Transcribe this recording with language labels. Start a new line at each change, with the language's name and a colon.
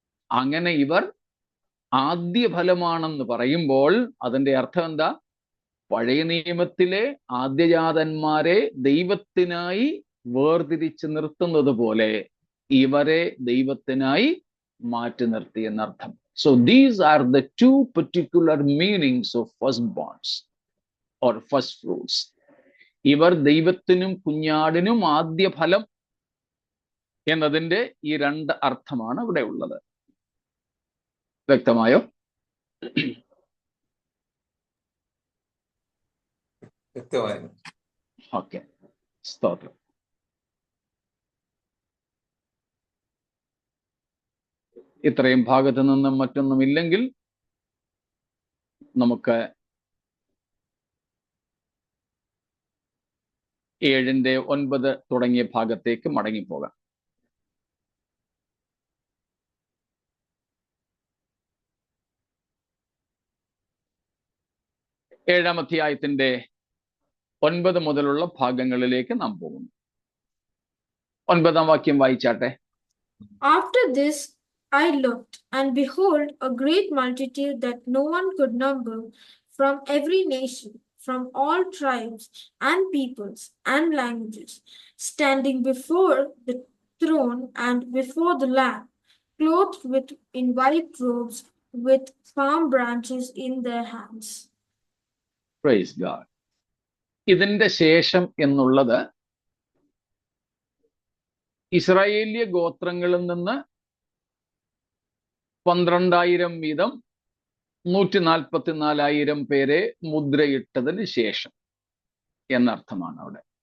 Malayalam: അങ്ങനെ ഇവർ ആദ്യ ഫലമാണെന്ന് പറയുമ്പോൾ അതിന്റെ അർത്ഥം എന്താ? പഴയ നിയമത്തിലെ ആദ്യജാതന്മാരെ ദൈവത്തിനായി വേർതിരിച്ച് നിർത്തുന്നത് പോലെ ഇവരെ ദൈവത്തിനായി മാറ്റി നിർത്തി എന്നർത്ഥം.
English: So these are the two particular meanings of firstborns or first fruits.
Malayalam: ഇവർ ദൈവത്തിനും കുഞ്ഞാടിനും ആദ്യ ഫലം എന്നതിന്റെ ഈ രണ്ട് അർത്ഥമാണ് ഇവിടെ ഉള്ളത്. വ്യക്തമായോ? വ്യക്തമായി. ഓക്കെ, സ്തോത്രം. ഇത്രയും ഭാഗത്ത് നിന്നും മറ്റൊന്നുമില്ലെങ്കിൽ നമുക്ക് 7:9 തുടങ്ങിയ ഭാഗത്തേക്ക് മടങ്ങിപ്പോകാം. ഏഴാം അധ്യായത്തിന്റെ 9 മുതലുള്ള ഭാഗങ്ങളിലേക്ക് നാം പോകുന്നു. 9-ാം വാക്യം വായിച്ചാട്ടെ.
English: After this I looked, and behold, a great multitude that no one could number, from every nation, from all tribes and peoples and languages, standing before the throne and before the Lamb, clothed in white robes, with palm branches in their hands. Praise God.
Malayalam: ഇതിന്റെ ശേഷം എന്നുള്ളത് ഇസ്രായേലിയ ഗോത്രങ്ങളിൽ നിന്ന് 12,000 വീതം 144,000 പേരെ മുദ്രയിട്ടതിന് ശേഷം എന്നർത്ഥമാണ് അവിടെ.